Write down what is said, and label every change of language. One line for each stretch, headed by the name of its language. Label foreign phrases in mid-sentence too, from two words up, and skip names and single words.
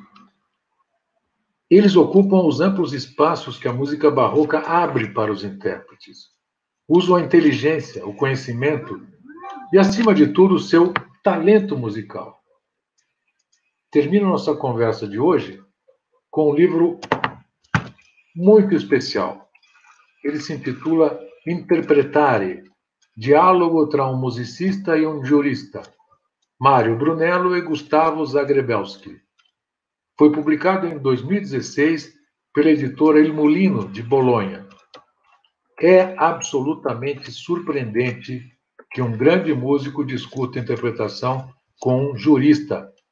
Portuguese: Eles ocupam os amplos espaços que a música barroca abre para os intérpretes. Usam a inteligência, o conhecimento e, acima de tudo, o seu talento musical. Termino nossa conversa de hoje com um livro muito especial. Ele se intitula Interpretare, diálogo tra um musicista e um jurista, Mário Brunello e Gustavo Zagrebelsky. Foi publicado em 2016 pela editora Il Mulino, de Bolonha. É absolutamente surpreendente que um grande músico discuta interpretação com um jurista.